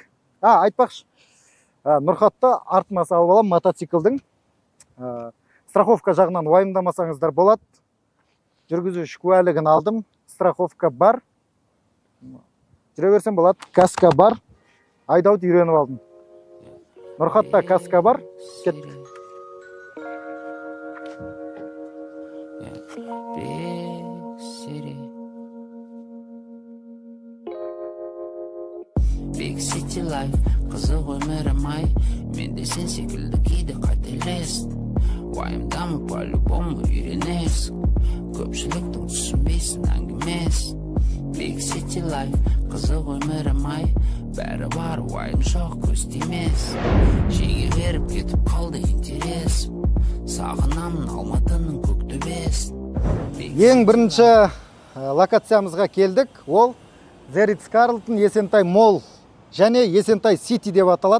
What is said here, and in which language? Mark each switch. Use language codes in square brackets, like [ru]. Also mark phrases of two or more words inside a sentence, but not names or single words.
[kk] Айтпақшы, Нұрхатты артыма салып алам мотоциклдің. Страховка жағынан уайымдамасаңыздар болады. Жүргізуші куәлігін алдым, страховка бар. Жүре берсем болады, каска бар. Айдауды үйреніп алдым. Нұрхатта каска бар. Кеттік. [en] Big city life, [kk] қызық өмірім ай, менде сен секілді кейде қателесін. Уайымдамы по-любому үйренесің, көпшіліктің түсінбейсің әңгімесін. [en] Big city life, [kk] қызық өмірім ай, бәрі бар, уайым жоқ, көз тимес. Жеге беріп кетіп қалды интерес, сағынамын Алматының көк төбесін. Ең бірінші локациямызға келдік, ол The Ritz-Carlton Есентай Молл және Есентай Сити деп аталады.